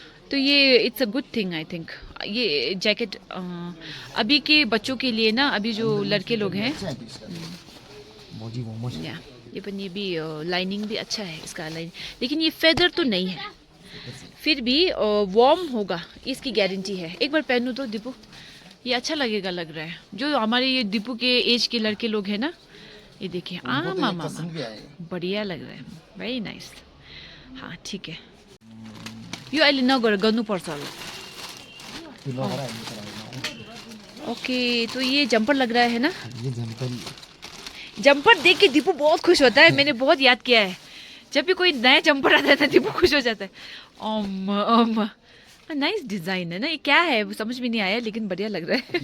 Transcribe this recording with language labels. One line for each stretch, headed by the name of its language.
Hindi: तो ये
English: It's a good thing I think.
Hindi: ये जैकेट अभी के बच्चों के लिए ना, अभी जो लड़के लोग हैं, या ये भी लाइनिंग भी अच्छा है इसका लाइन, लेकिन ये फेदर तो नहीं है, फिर भी वार्म होगा, इसकी गारंटी है। एक बार पहनूं तो दीपू, ये अच्छा लगेगा, लग रहा है। जो हमारे ये दीपू के एज के लड़के लोग हैं ना, ये देखिए, मामा बढ़िया लग रहा है,
English: Very nice.
Nepali: हाँ, ठीक है, यो अहिले नगर गर्नुपर्छ होला।
Hindi: ओके, तो ये जंपर लग रहा है ना। ये जंपर देख के दीपू बहुत खुश होता है, मैंने बहुत याद किया है। जब भी कोई नया जंपर आता है ना, दीपू खुश हो जाता है। नाइस डिजाइन है ना, ये क्या है वो समझ में नहीं आया, लेकिन बढ़िया लग रहा है।